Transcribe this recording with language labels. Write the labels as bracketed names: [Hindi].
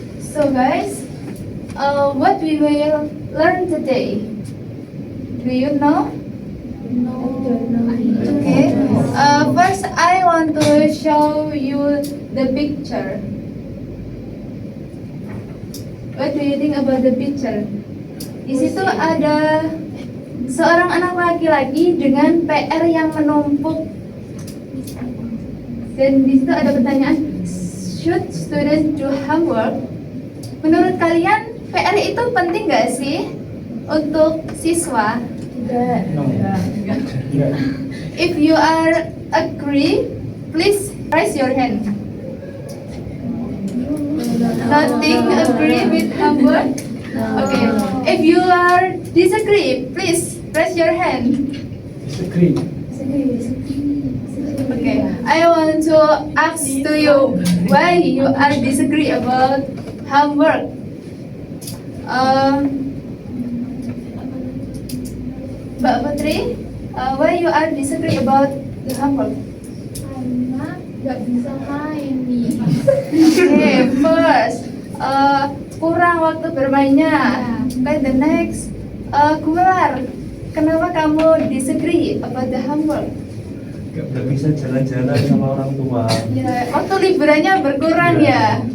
[English] So guys, what we will learn today? Do you know? No. Okay. First, I want to show you the picture. What do you think about the picture? [Indonesian] Di situ ada seorang anak laki-laki dengan PR yang menumpuk. Dan di situ ada pertanyaan, [English] should students do homework? [Indonesian] Menurut kalian PR itu penting nggak sih untuk siswa? Tidak. [English] If you are agree, please raise your hand. Nothing agree with homework? Okay. If you are disagree, please raise your hand. Disagree. Okay. I want to ask to you why you are disagree about homework. Mbak Putri, why you are disagree about the homework? [Indonesian] Karena nggak bisa main nih. [English] Okay, first, [Indonesian] kurang waktu bermainnya. [English] Okay, the next, Gumelar, [Indonesian] kenapa kamu [English] disagree about the homework? [Indonesian] Gak bisa jalan-jalan sama orang tua. Ya, waktu liburannya berkurang ya.